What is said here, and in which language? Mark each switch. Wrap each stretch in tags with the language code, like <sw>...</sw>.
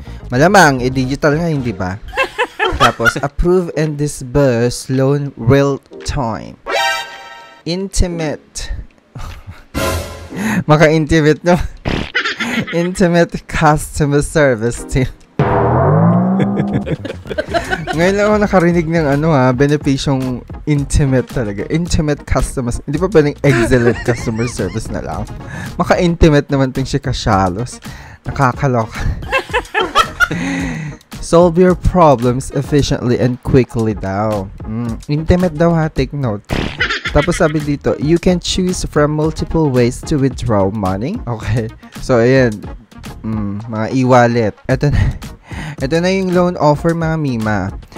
<tl>Malamang, digital nga, hindi ba? Tapos,</tl> <en>approve and disburse loan real time.</en> <tl>Intimate. Maka-intimate, no?</tl> <en>Intimate customer service team.</en> <tl>Ngayon lang ako nakarinig ng benepisyong Intimate talaga.</tl> <en>Intimate customers.</en> <tl>Hindi pa pwedeng</tl> <en>excellent customer service</en> <tl>na lang. Maka-intimate naman itong si Kashalos. Nakakaloka.</tl> <en>Solve your problems efficiently and quickly</en> <tl>daw.</tl> <en>Intimate</en> <tl>daw ha,</tl> <en>take note.</en> <tl>Tapos sabi dito,</tl> <en>you can choose from multiple ways to withdraw money.</en> <tl>Okay. So, ayan. Mga e-wallet. Ito na yung loan offer, mga Mima.</tl>